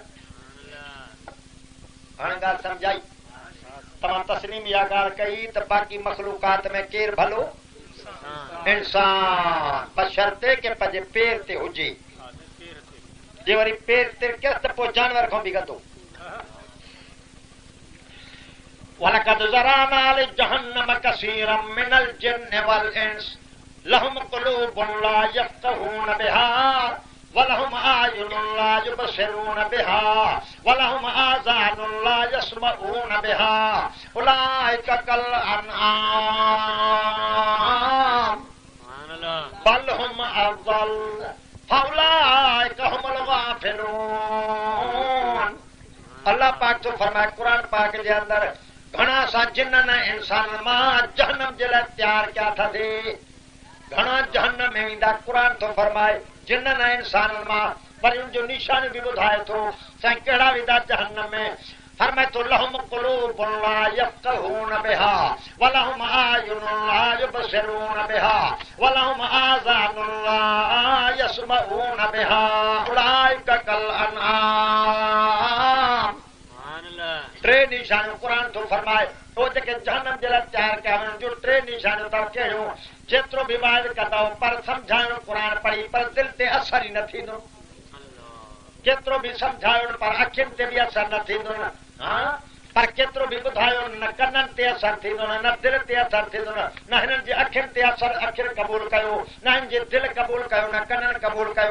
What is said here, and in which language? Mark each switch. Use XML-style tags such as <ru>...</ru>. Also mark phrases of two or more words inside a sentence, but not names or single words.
<sd>हाणे ॻाल्हि सम्झाई? तव्हां तस्लीम इहा ॻाल्हि कई त बाक़ी मखलूकात में केरु भलो? इंसान, बशर्ते के पंहिंजे पेर ते हुजे। जे वरी पेर ते केस त पोइ जानवर खां बि गंदो।</sd> <ar>وَلَقَدْ ذَرَأْنَا لِجَهَنَّمَ كَثِيرًا مِنَ الْجِنِّ وَالْإِنْسِ لَهُمْ قُلُوبٌ لَا يَفْقَهُونَ بِهَا وَلَهُمْ أَعْيُنٌ لَا يُبْصِرُونَ بِهَا وَلَهُمْ آذَانٌ لَا يَسْمَعُونَ بِهَا أُولَٰئِكَ كَالْأَنْعَامِ بَلْ هُمْ أَضَلُّ أُولَٰئِكَ هُمُ الْغَافِلُونَ.</ar> <sd>अल्लाह पाक तो फरमाए कुरान पाक जे अंदर घणा सा जिन्ननि इंसाननि मां जहन्नम जे लाइ तयार कया अथसि, घणा जहन्नम में वेंदा। कुरान थो फरमाए जिन्ननि इंसाननि मां, वरी उन जो निशान बि ॿुधाए थो साईं कहिड़ा वेंदा जहन्नम में। फरमाए थो</sd> <ar>لَهُمْ قُلُوبٌ لَا يَفْقَهُونَ بِهَا وَلَهُمْ أَعْيُنٌ لَا يُبْصِرُونَ بِهَا وَلَهُمْ آذَانٌ لَا يَسْمَعُونَ بِهَا أُولَٰئِكَ كَالْأَنْعَامِ.</ar> <sd>टे निशानियूं क़ुरान थो फरमाए तो जेके जहन्नम जे लाइ तयार कया वञनि जो टे निशानियूं अथव। कहिड़ियूं? जेतिरो बि वाइद कंदव पर सम्झाइणो क़ुरान पढ़ी पर दिलि ते असर ई न थींदो, केतिरो बि सम्झायो पर अखियुनि ते बि असर न थींदो न, हाँ पर केतिरो बि ॿुधायो न कननि ते असर थींदो न दिलि ते असर थींदो न हिननि जे अखियुनि ते असर अखिर क़बूल कयो, न हिन जे दिलि क़बूल कयो, न कननि क़बूल कयो।</sd>